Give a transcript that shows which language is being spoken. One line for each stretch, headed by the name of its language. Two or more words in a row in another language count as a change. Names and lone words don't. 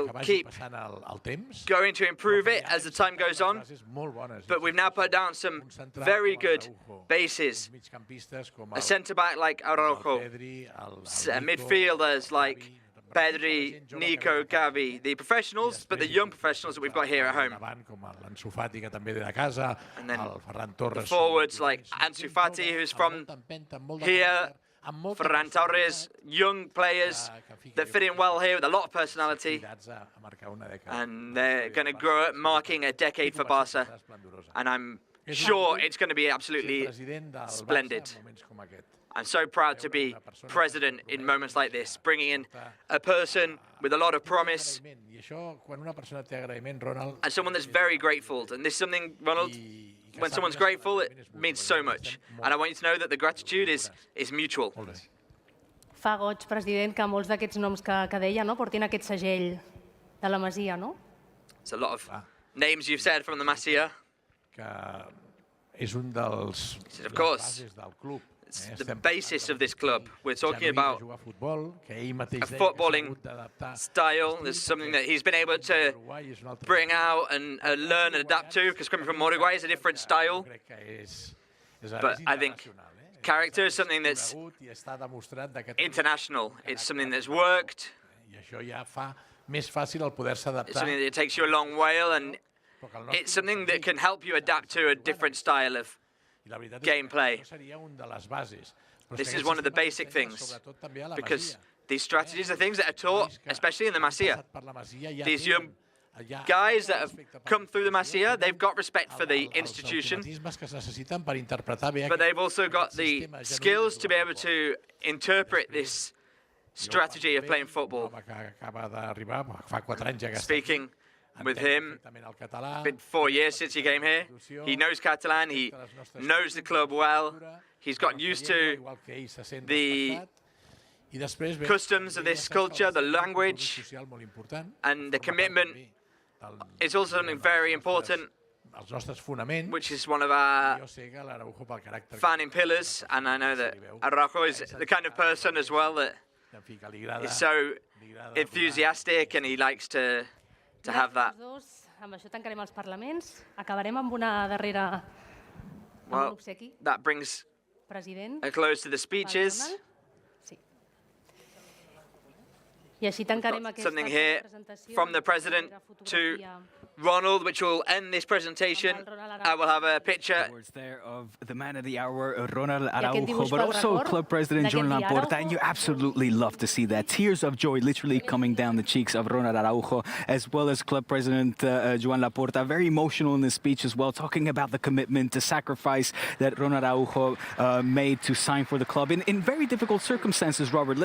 Catalan: que vagi
English: keep
Catalan: passant el temps.
English: going to improve it as the time goes on. But we've now put down some very good bases.
Catalan: Migcampistes com
English: A centre-back like Araujo, midfielders like Pedri, Nico, Gavi, the professionals, but the young professionals that we've got here at home.
Catalan: Davant, com l'Ansu Fati, que també ve de casa,
English: And then
Catalan: el Ferran Torres.
English: forwards like Ansu Fati, who's from here, Ferran Torres, young players that fit in well here with a lot of personality, and they're going to grow up marking a decade for Barca, and I'm sure it's going to be absolutely splendid. I'm so proud to be president in moments like this, bringing in a person with a lot of promise
Catalan: I això, quan una persona té agraïment, Ronald,
English: and someone that's very grateful. And this is something, Ronald, when someone's grateful, it means so much. And I want you to know that the gratitude is mutual.
Catalan: Fa goig, president, que molts d'aquests noms que deia no, portin aquest segell de la Masia, no?
English: It's a lot of names you've said from the Masia.
Catalan: que és un dels
English: Of course.
Catalan: bases del club.
English: It's the basis of this club. We're talking about
Catalan: jugar a futbol, que ell mateix a deia que s'ha
English: footballing
Catalan: hagut d'adaptar.
English: style. There's something that he's been able to bring out and learn and adapt to, because coming from Uruguay is a different style.
Catalan: Crec que és
English: But I think
Catalan: internacional,
English: character is something that's
Catalan: conegut i està demostrat que
English: international. It's something that's worked.
Catalan: i això ja fa més fàcil el poder-se
English: It's
Catalan: adaptar.
English: something that takes you a long while, and
Catalan: Però que el nostre
English: it's something that can help you adapt to a different style of
Catalan: I la veritat
English: gameplay.
Catalan: és que això seria un de les bases. Però és
English: This
Catalan: que
English: is
Catalan: aquest
English: one of the
Catalan: sistema
English: basic
Catalan: s'ensenya
English: things,
Catalan: sobretot també a la
English: because
Catalan: Masia.
English: these strategies are things that are taught, especially in the Masia.
Catalan: Passat per la Masia, ja
English: These
Catalan: tenen-
English: young
Catalan: ja-
English: guys that have
Catalan: respecte per
English: come through the
Catalan: la
English: Masia, they've got respect for the
Catalan: els
English: institution,
Catalan: automatismes que es necessiten per interpretar bé
English: but
Catalan: aquest
English: they've also got the
Catalan: sistema genuí
English: skills
Catalan: de
English: to be
Catalan: jugar a
English: able
Catalan: futbol.
English: to interpret this strategy of playing football.
Catalan: Acaba d'arribar, fa 4 anys ja que està
English: Speaking with him,
Catalan: perfectament el català.
English: it's been 4 years since he came here. He knows Catalan, he knows the club well, he's gotten used to
Catalan: Igual que ell se sent
English: the
Catalan: respectat. I després ve
English: customs of this culture, the language,
Catalan: social molt important.
English: and the
Catalan: Forma part
English: commitment
Catalan: també del-
English: is also something very important,
Catalan: els nostres fonaments.
English: which is one of our
Catalan: Jo sé que l'Araujo pel caràcter
English: founding pillars, and I know that Araujo is the kind of person as well that
Catalan: en fi, que li agrada,
English: is so enthusiastic and he likes to have that.
Catalan: Els dos, amb això tancarem els parlaments. Acabarem amb una darrera... amb un
English: Well,
Catalan: obsequi. that brings President.
English: a close to the
Catalan: Val
English: speeches.
Catalan: Ronald? Sí. I així tancarem aquesta
English: Something here
Catalan: presentació.
English: from the president
Catalan: Una
English: to
Catalan: fotografia
English: Ronald, which will end this presentation. I will have a picture Words there of the man of the hour, Ronald
Catalan: aquest
English: Araujo,
Catalan: dibuix
English: but
Catalan: pel
English: also
Catalan: record
English: club president Joan
Catalan: d'aquest dia.
English: Laporta, and you absolutely love to see that. Tears of joy literally coming down the cheeks of Ronald Araujo, as well as club president Joan Laporta. Very emotional in his speech as well, talking about the commitment, the sacrifice that Ronald Araujo made to sign for the club in very difficult circumstances, Robert.